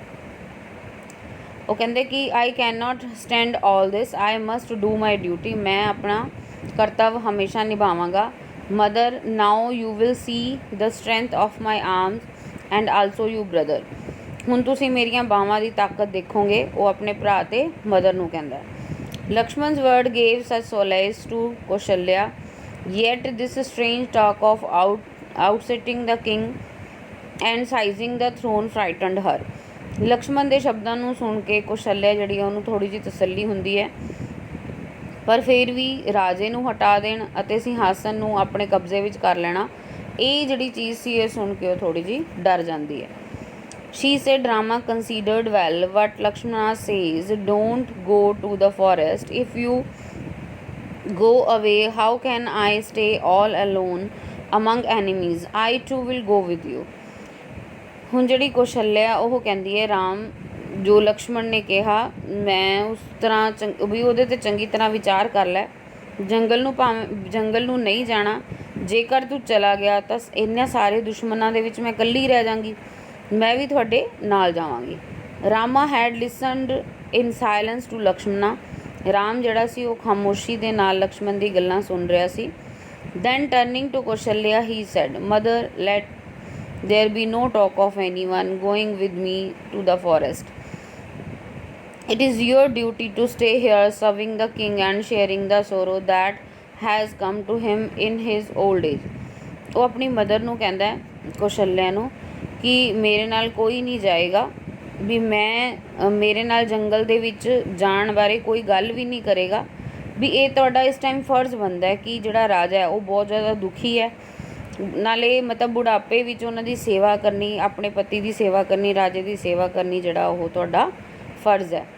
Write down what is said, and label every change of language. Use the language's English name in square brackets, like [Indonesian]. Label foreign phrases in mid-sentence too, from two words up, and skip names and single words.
[Punjabi] ਉਹ ਕਹਿੰਦੇ ਕਿ [English] I can not stand all this, I must do my duty. [Punjabi] ਮੈਂ ਆਪਣਾ ਕਰਤੱਵ ਹਮੇਸ਼ਾ ਨਿਭਾਵਾਂਗਾ। [English] Mother, now you will see the strength of my arms and also you brother. [Punjabi] ਹੁਣ ਤੁਸੀਂ ਮੇਰੀਆਂ ਬਾਹਾਂ ਦੀ ਤਾਕਤ ਦੇਖੋਗੇ। ਉਹ ਆਪਣੇ ਭਰਾ ਅਤੇ ਮਦਰ ਨੂੰ ਕਹਿੰਦਾ। [English] ਲਕਸ਼ਮਣ's word gave such solace to Kaushalya, yet this strange talk of outsitting the king and seizing the throne frightened her. [Punjabi] ਲਕਸ਼ਮਣ ਦੇ ਸ਼ਬਦਾਂ ਨੂੰ ਸੁਣ ਕੇ ਕੌਸ਼ਲਿਆ ਜਿਹੜੀ ਉਹਨੂੰ ਥੋੜ੍ਹੀ ਜਿਹੀ ਤਸੱਲੀ ਹੁੰਦੀ ਹੈ, ਪਰ ਫਿਰ ਵੀ ਰਾਜੇ ਨੂੰ ਹਟਾ ਦੇਣ ਅਤੇ ਸਿੰਘਾਸਨ ਨੂੰ ਆਪਣੇ ਕਬਜ਼ੇ ਵਿੱਚ ਕਰ ਲੈਣਾ, ਇਹ ਜਿਹੜੀ ਚੀਜ਼ ਸੀ ਇਹ ਸੁਣ ਕੇ ਉਹ ਥੋੜ੍ਹੀ ਜਿਹੀ ਡਰ ਜਾਂਦੀ ਹੈ। [English] She said, Rama considered well what Lakshmana says. Don't go to the forest. If you go away, how can I stay all alone among enemies? I too will go with you. [Punjabi] ਹੁਣ ਜਿਹੜੀ ਕੌਸ਼ਲਿਆ ਉਹ ਕਹਿੰਦੀ ਹੈ ਰਾਮ ਜੋ ਲਕਸ਼ਮਣ ਨੇ ਕਿਹਾ ਮੈਂ ਉਸ ਤਰ੍ਹਾਂ ਵੀ ਉਹਦੇ 'ਤੇ ਚੰਗੀ ਤਰ੍ਹਾਂ ਵਿਚਾਰ ਕਰ ਲੈ। ਜੰਗਲ ਨੂੰ ਨਹੀਂ ਜਾਣਾ। ਜੇਕਰ ਤੂੰ ਚਲਾ ਗਿਆ ਤਾਂ ਇਹਨਾਂ ਸਾਰੇ ਦੁਸ਼ਮਣਾਂ ਦੇ ਵਿੱਚ ਮੈਂ ਇਕੱਲੀ ਰਹਿ ਜਾਂਗੀ। ਮੈਂ ਵੀ ਤੁਹਾਡੇ ਨਾਲ ਜਾਵਾਂਗੀ। [English] Rama had listened in silence to Lakshmana. [Punjabi] ਰਾਮ ਜਿਹੜਾ ਸੀ ਉਹ ਖਾਮੋਸ਼ੀ ਦੇ ਨਾਲ ਲਕਸ਼ਮਣ ਦੀ ਗੱਲਾਂ ਸੁਣ ਰਿਹਾ ਸੀ। [English] Then turning to Kaushalya he said, mother let there be no talk of anyone going with me to the forest. It is your duty to stay here serving the king and sharing the sorrow that has come to him in his old age. [Punjabi] ਉਹ ਆਪਣੀ ਮਦਰ ਨੂੰ ਕਹਿੰਦਾ ਹੈ, ਕੌਸ਼ਲਿਆ ਨੂੰ, ਕਿ ਮੇਰੇ ਨਾਲ ਕੋਈ ਨਹੀਂ ਜਾਏਗਾ, ਵੀ ਮੈਂ ਮੇਰੇ ਨਾਲ ਜੰਗਲ ਦੇ ਵਿੱਚ ਜਾਣ ਬਾਰੇ ਕੋਈ ਗੱਲ ਵੀ ਨਹੀਂ ਕਰੇਗਾ, ਵੀ ਇਹ ਤੁਹਾਡਾ ਇਸ ਟਾਈਮ ਫਰਜ਼ ਬਣਦਾ ਹੈ ਕਿ ਜਿਹੜਾ ਰਾਜਾ ਹੈ ਉਹ ਬਹੁਤ ਜ਼ਿਆਦਾ ਦੁਖੀ ਹੈ, ਨਾਲੇ ਮਤਲਬ ਬੁਢਾਪੇ ਵਿੱਚ ਉਹਨਾਂ ਦੀ ਸੇਵਾ ਕਰਨੀ, ਆਪਣੇ ਪਤੀ ਦੀ ਸੇਵਾ ਕਰਨੀ, ਰਾਜੇ ਦੀ ਸੇਵਾ ਕਰਨੀ, ਜਿਹੜਾ ਉਹ ਤੁਹਾਡਾ ਫਰਜ਼ ਹੈ।